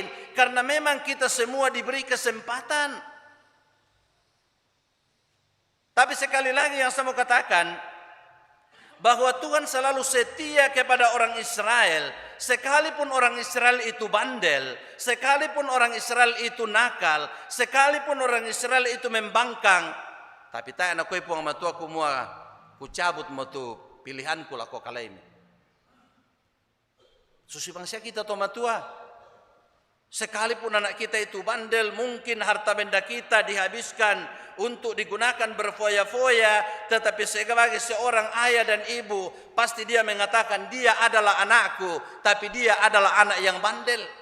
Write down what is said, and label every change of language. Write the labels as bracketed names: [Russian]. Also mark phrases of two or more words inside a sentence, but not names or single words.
[Indonesian] Karena memang kita semua diberi kesempatan. Tapi sekali lagi yang saya mau katakan, bahwa Tuhan selalu setia kepada orang Israel. Sekalipun orang Israel itu bandel, sekalipun orang Israel itu nakal, sekalipun orang Israel itu membangkang. [Toraja-Sa'dan] Tapi tak anak kue puang matua kumua, ku cabut matu pilihanku lah kau kala ini. [Indonesian] Susi bangsa kita [Toraja-Sa'dan] to matua. [Indonesian] Sekalipun anak kita itu bandel, mungkin harta benda kita dihabiskan untuk digunakan berfoya-foya, tetapi sebagai seorang ayah dan ibu, pasti dia mengatakan dia adalah anakku, tapi dia adalah anak yang bandel.